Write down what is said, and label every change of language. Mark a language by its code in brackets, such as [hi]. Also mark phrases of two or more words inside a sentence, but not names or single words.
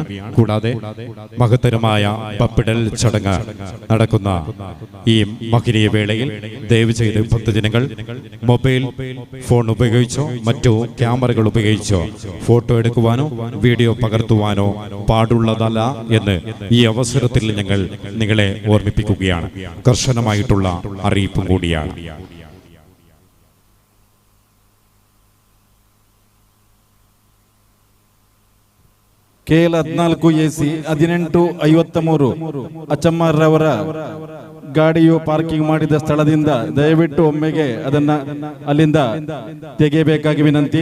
[ml] കൂടാതെ മഹത്തരമായ പപ്പിടൽ ചടങ്ങ് നടക്കുന്ന ഈ മഹനീയ വേളയിൽ ദയവ് ചെയ്ത് ഭക്തജനങ്ങൾ [en] mobile phone [ml] ഉപയോഗിച്ചോ മറ്റു ക്യാമറകൾ ഉപയോഗിച്ചോ ഫോട്ടോ എടുക്കുവാനോ വീഡിയോ പകർത്തുവാനോ പാടുള്ളതല്ല എന്ന് ഈ അവസരത്തിൽ ഞങ്ങൾ നിങ്ങളെ ഓർമ്മിപ്പിക്കുകയാണ്. കർശനമായിട്ടുള്ള അറിയിപ്പും കൂടിയാണ്. [kn] KL 14 AC 1853 ಅಚ್ಚಮ್ಮಾರವರ ಗಾಡಿಯು ಪಾರ್ಕಿಂಗ್ ಮಾಡಿದ ಸ್ಥಳದಿಂದ ದಯವಿಟ್ಟು ಒಮ್ಮೆಗೆ ಅದನ್ನ ಅಲ್ಲಿಂದ ತೆಗೆಯಬೇಕಾಗಿ ವಿನಂತಿ.